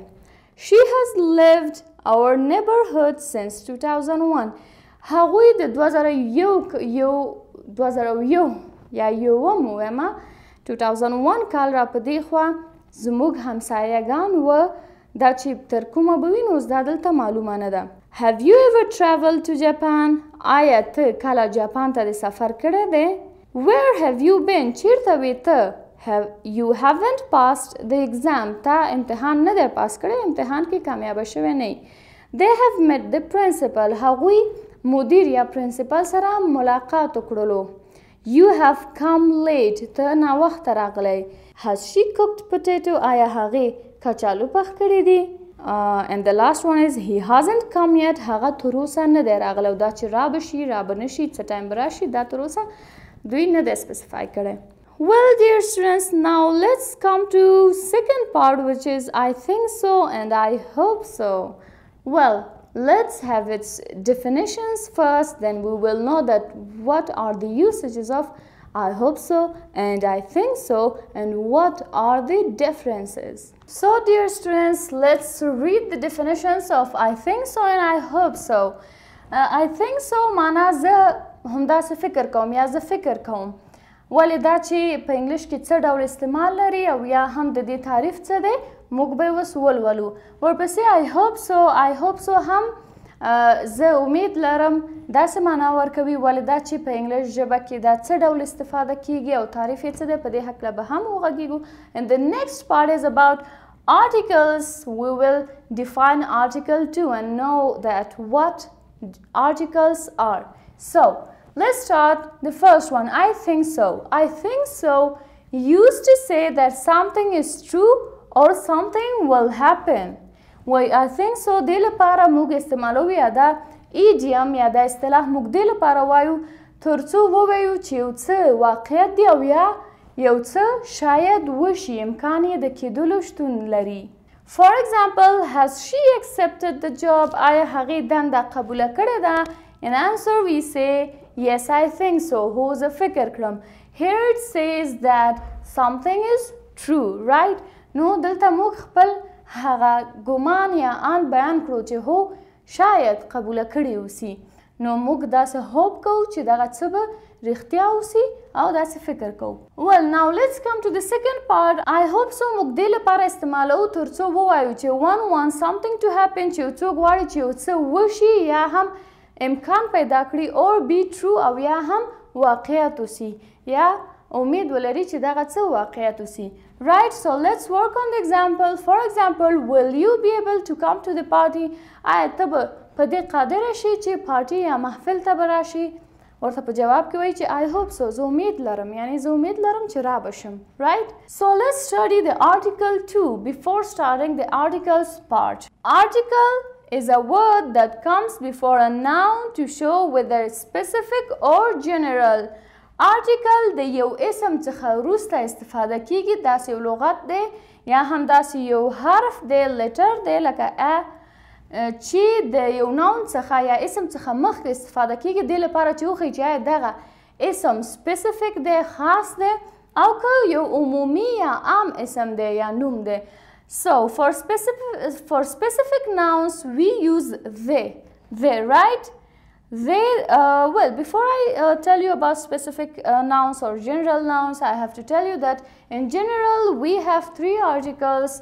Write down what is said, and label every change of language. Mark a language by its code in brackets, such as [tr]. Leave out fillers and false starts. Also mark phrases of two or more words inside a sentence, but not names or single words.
[en] She has lived our neighborhood since 2001. [ps] هغوی د 2001 یا یوم ویمه 2001 کال را په دې خوا زموږ همسایهګان و. دا چې تر کومه به وي نو اوس دا دلته معلومه نه ده. [en] Have you ever traveled to Japan? [ps] آیا ته کله جاپان ته د سفر کړی دی؟ [en] Where have you been? [ps] چیرته وې ته؟ [en] You haven't passed the exam. [ps] تا امتحان نه دی پاس کړی، امتحان کې کامیابه شوی نه. [en] They have met the principal. [ps] هغوی مدیر یا پرنسپل سره ملاقات وکړلو. [en] You have come late. [ps] ته ناوخته راغلی. [en] Has she cooked potato? [ps] آیا هغې کچالو پخ کړی دی؟ [en] And the last one is he hasn't come yet. [ps] هغه تر اوسه نه دی راغلی. دا چې را به شي را به نه شي څه ټایم به راشي دا تر اوسه دوی نه دی سپیسیفای کړی. [en] Well dear students, now let's come to second part, which is I think so and I hope so. Well, let's have its definitions first, then we will know that what are the usages of I hope so and I think so and what are the differences. So dear students, let's read the definitions of I think so and I hope so. I think so [ps] معنا زه همداسې فکر کوم یا زه فکر کوم. ولې دا چې په انګلیش کې څه ډول استعمال لري او یا هم د دې تعریف څه دی موږ به اوس ولولو. ورپسې [en] I hope so [ps] هم زه امید لرم داسې معنا ورکوي ولې دا چې په انګلیش ژبه کې دا څه ډول استفاده کیږي او تعریف یې څه دی په دې هکله به هم وغږیږو. [en] And the next part is about articles. We will define article 2 and know that what articles are. So let's start the first one. I think so. I think so used to say that something is true or something will happen. [ps] وای [en] I think so [ps] دې لپاره موږ استعمالوو یا دا ایډیم یا دا اصطلاح موږ دې لپاره وایو تر څو ووایو چې یو څه واقعیت دی او یا یو څه شاید وشي امکان یې د کېدلو شتون لري. [en] For example, has she accepted the job? [ps] آیا هغې دنده قبوله کړې ده؟ [en] In answer we say yes I think so. [ps] هو زه فکر کړم. [en] Here it says that something is true, right? [ps] نو دلته موږ خپل هغه ګمان یا آن بیان کړو چې هو شاید قبوله کړې اوسي. نو موږ داسې هوپ کوو چې دغه څه به رښتیا اوسي او داسې فکر کوو. [en] Well, now let's come to the second part. I hope so [ps] موږ دې لپاره استعمالوو تر څو ووایو چې [en] one wants something to happen [ps] چې یو څوک غواړي چې یو څه وشي یا هم امکان پیدا کړي [en] or be true [ps] او یا هم واقعیت اوسي یا امید ولري چې دغه څه واقعیت اوسي. [en] Right, so let's work on the example. For example, will you be able to come to the party? [ps] آیا ته به په دې قادره شي چې پارټي یا محفل ته به راشي؟ ورته په جواب کې وایي چې [en] I hope so. [ps] زه امید لرم یعنی زه امید لرم چې را بشم. [en] Right? So let's study the article 2 before starting the articles part. Article is a word that comes before a noun to show whether it's specific or general. [ps] article د یو اسم څخه وروسته استفاده کیږي. داسې یو لغت دی یا هم داسې یو حرف دی لیټر دی لکه ا چې د یو ناون څخه یا اسم څخه مخکې استفاده کیږي دې لپاره چې وښیي چې آیا دغه اسم سپیسیفیک دی خاص دی او که یو عمومي یا عام اسم دی یا نوم دی. [en] So for specific nouns we use they, right? They, well, before I tell you about specific nouns or general nouns, I have to tell you that in general we have 3 articles.